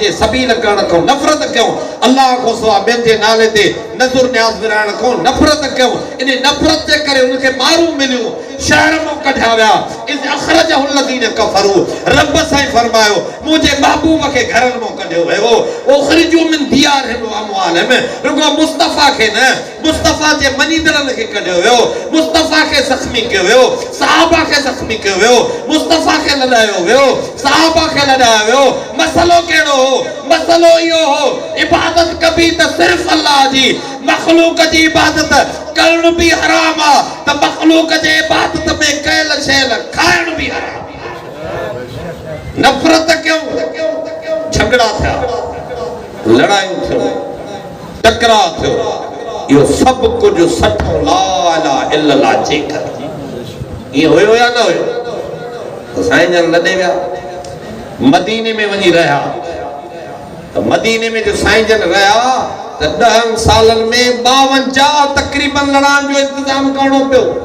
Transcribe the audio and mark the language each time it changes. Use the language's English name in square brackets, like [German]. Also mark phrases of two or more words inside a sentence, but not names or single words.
[Sindhi] जे सबील करण खां नफ़रत कयूं अल्लाह खां सवाइ ॿियनि जे नाले ते नज़ुर न्याज़ विरहाइण खां नफ़रत कयूं इन नफ़रत जे करे उनखे मारूं मिलियूं शहर मां कढिया विया [Arabic] إذ أخرجه الذين كفروا [Sindhi] रब साईं फरमायो मुंहिंजे महबूब खे घरनि मां कढियो वियो [Arabic] أخرجوا من ديارهم وأموالهم [Sindhi] रुगो मुस्तफ़ा खे न मुस्तफ़ा जे मञीदड़नि खे कढियो वियो मुस्तफ़ा खे ज़ख़्मी कयो वियो सहाबा खे ज़ख़्मी कयो वियो मुस्तफ़ा खे लॾायो वियो सहाबा खे लॾायो वियो मसलो कहिड़ो हो मसलो इहो हो इबादत कबी त सिर्फ़ अल्लाह जी मख़लूक जी इबादत करण भी हराम आहे त मख़लूक जे इबादत में कयल शइ खाइण भी हराम नफ़रत क्यों झगड़ा थिया लड़ायूं थियूं टकराव थियो इहो सभु कुझु सठो [Arabic] لا إله إلا الله [Sindhi] जे करे ईअं हुयो या न हुयो त साईं जन लॾे विया मदीने में वञी रहिया त मदीने में जो साईं जन रहिया त 10 सालनि में 52 तक़रीबन लड़ाइण जो इंतजाम करणो पियो